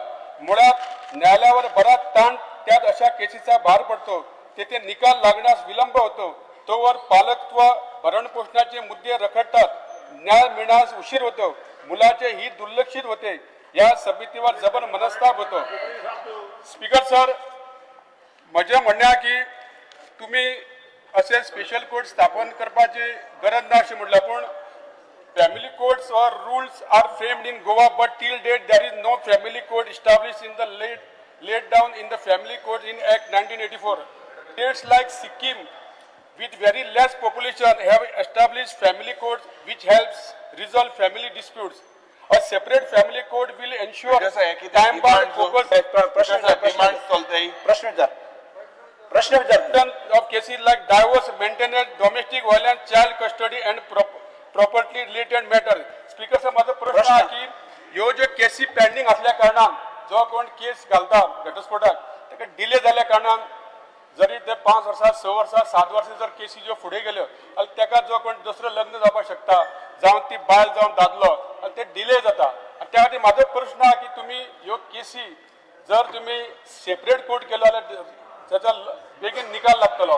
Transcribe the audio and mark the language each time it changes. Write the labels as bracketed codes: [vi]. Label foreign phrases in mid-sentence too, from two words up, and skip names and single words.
[mr] मुळात न्यायालयावर बराच ताण त्यात अशा केसीचा भार पडतो. तेथे निकाल लागण्यास विलंब होतो. तोवर पालकत्व भरणपोषणाचे मुद्दे रखडतात. न्याय मिळण्यास उशीर होतो. मुलाचे हित दुर्लक्षित होते. या समितीवर जबर मनस्ताप होतो. [en] Speaker sir, [kok] म्हजे म्हणणे की तुम्ही असे स्पेशल कोर्ट स्थापन करपाची गरज ना अशें म्हटल्यार पूण [en] family courts and rules are framed in Goa but till date there is no family court established in the laid down in the Family Court in Act 1984. States like Sikkim with very less population have established family courts which helps resolve family disputes. A separate family court will ensure time bound focus of cases like divorce, maintenance, domestic violence, child custody and property related matters. Speaker sir, [kok] माझा प्रश्न आहे की ह्यो जो केसी पेंडिंग असल्या कारणान जो कोण केस घालता घटस्फोटाक ताका डिले जाल्या कारणान जरी ते 5 वर्सां 6 वर्सां 7 वर्सां जर केसी ज्यो फुडें गेल्यो जाल्यार ताका जो कोण दुसरो लग्न जावपाक शकता जावं ती बायल जावं दादलो आनी ते डिले जाता. आनी त्या खातीर म्हाजो प्रश्न आहा की तुमी ह्यो केसी जर तुमी सेपरेट कोर्ट केलो जाल्यार ताचो बेगीन निकाल लागतलो.